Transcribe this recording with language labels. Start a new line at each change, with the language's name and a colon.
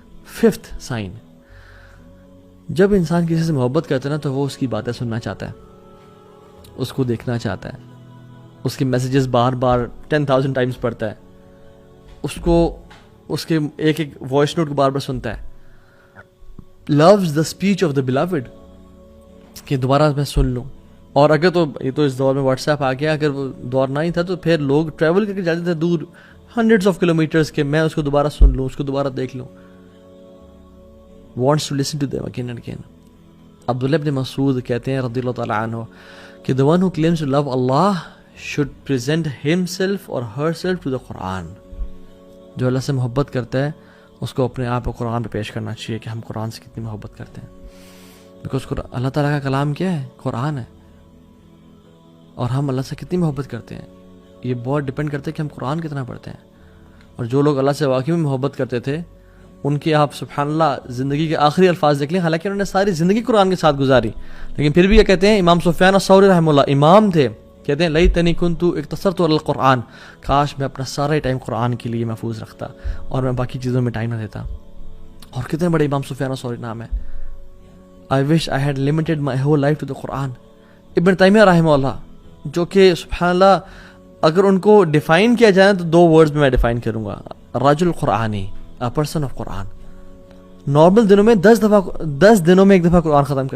Urdu: Fifth sign, جب انسان کسی سے محبت کرتا ہے نا تو وہ اس کی باتیں سننا چاہتا ہے، اس کو دیکھنا چاہتا ہے، اس کے میسیجز بار بار 10,000 ٹائمز پڑھتا ہے، اس کے ایک ایک وائس نوٹ کو بار بار سنتا ہے.
English: loves the speech of the beloved,
Urdu: کہ دوبارہ میں سن لوں. اور اگر تو یہ تو اس دور میں واٹس ایپ آ گیا، اگر وہ دور نہ ہی تھا تو پھر لوگ ٹریول کر کے جاتے تھے دور ہنڈریڈز آف کلو میٹرز کے، میں اس کو دوبارہ سن لوں، اس کو دوبارہ دیکھ لوں.
English: wants to listen to them again and again.
Urdu: عبداللہ ابن مسعود کہتے ہیں رضی اللہ تعالیٰ عنہ کہ
English: the one who claims to love Allah should present himself or herself to the Quran.
Urdu: جو اللہ سے محبت کرتا ہے اس کو اپنے آپ کو قرآن پہ پیش کرنا چاہیے کہ ہم قرآن سے کتنی محبت کرتے ہیں. بیکاز اللہ تعالیٰ کا کلام کیا ہے؟ قرآن ہے. اور ہم اللہ سے کتنی محبت کرتے ہیں یہ بہت ڈپینڈ کرتا ہے کہ ہم قرآن کتنا پڑھتے ہیں. اور جو لوگ اللہ سے واقعی میں محبت کرتے تھے ان کی آپ سبحان اللہ زندگی کے آخری الفاظ دیکھ لیں، حالانکہ انہوں نے ساری زندگی قرآن کے ساتھ گزاری، لیکن پھر بھی یہ کہتے ہیں، امام سفیان الثوری رحمہ اللہ امام تھے، کہتے ہیں
Arabic: لیتنی کنت اقتصرت علی القرآن،
Urdu: کاش میں اپنا سارا ٹائم قرآن کے لیے محفوظ رکھتا اور میں باقی چیزوں میں ٹائم نہ دیتا. اور کتنے بڑے امام سفیان الثوری نام ہے.
English: I wish I had limited my whole life to the Quran.
Urdu: ابن تیمیہ رحمہ اللہ، جو کہ سبحان اللہ اگر ان کو ڈیفائن کیا جائے تو 2 ورڈز میں ڈیفائن کروں گا،
Arabic: رجل قرآنی،
English: a person of
Urdu: Quran. Normal دنوں میں 10 دنوں میں ایک دفعہ قرآن ختم کرتے تھے، اور جب جیل میں گئے تو ہر 3 دن میں ایک دفعہ قرآن ختم کرتے تھے.